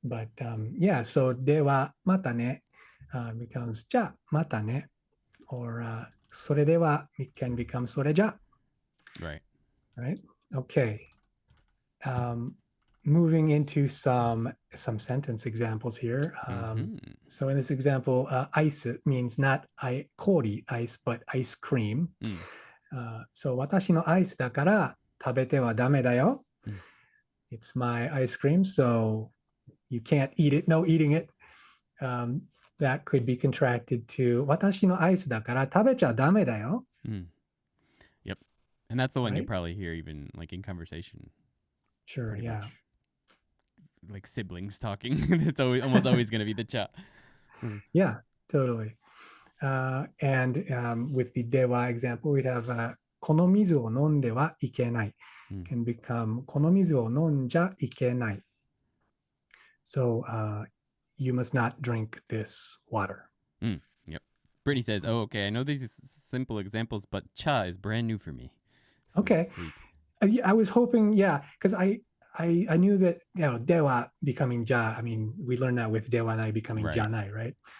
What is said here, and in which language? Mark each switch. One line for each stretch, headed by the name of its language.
English: But so
Japanese: de wa mata ne
English: becomes
Japanese: ja mata ne,
English: or
Japanese: sore de wa
English: can become
Japanese: sore ja.
English: Right. Okay. Moving into some sentence examples here. So in this example, ice means not kori ice, but ice cream.
Japanese: So 私のアイスだから食べてはダメだよ.
English: It's my ice cream, so you can't eat it. No eating it. That could be contracted to
Japanese: 私のアイスだから食べちゃダメだよ.
English: Yep. And that's the one Right? you probably hear even like in conversation. Sure, yeah. Much. Like siblings talking. It's almost always going to be the cha. Yeah, totally. And with the dewa example, we'd have
Japanese: この水を飲んではいけない
English: can become
Japanese: この水を飲んじゃいけない.
English: So you must not drink this water. Yep. Brittany says, oh, okay, I know these are simple examples, but cha is brand new for me. So okay. Sweet. I was hoping, because I knew that, dewa becoming ja, I mean, we learned that with dewa nai becoming janai, right?